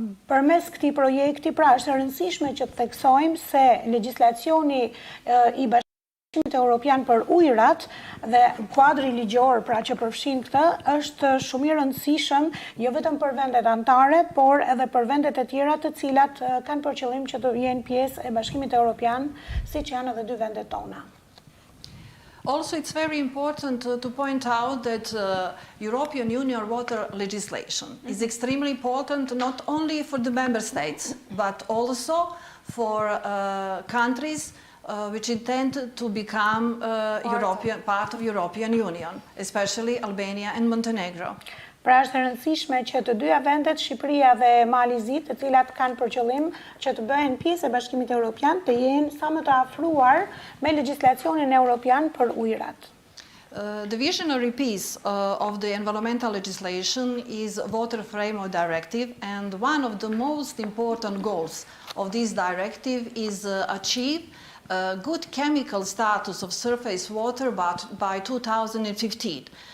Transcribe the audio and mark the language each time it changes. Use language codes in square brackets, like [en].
[sq] Përmes këtij projekti, pra është e rëndësishme që të theksojmë se legjislacioni I Bashkimit Evropian për ujrat dhe kuadri ligjor, pra që përfshin këtë, është shumë I rëndësishëm jo vetëm për vendet anëtare, por edhe për vendet e tjera të cilat kanë për qëllim që të jenë pjesë e Bashkimit Evropian, siç janë edhe 2 vendet tona. [en] Also, it's very important to point out that European Union water legislation is extremely important not only for the member states, but also for countries which intend to become part of European Union, especially Albania and Montenegro. [sq] Pra është e rëndësishme që të dyja vendet, Shqipëria dhe Malizi, të cilat kanë për qëllim që të bëhen pjesë e Bashkimit Evropian, të jenë sa më të afruar me legjislacionin evropian për ujrat. [en] The visionary piece of the environmental legislation is Water Framework Directive, and one of the most important goals of this directive is achieve good chemical status of surface water by 2015.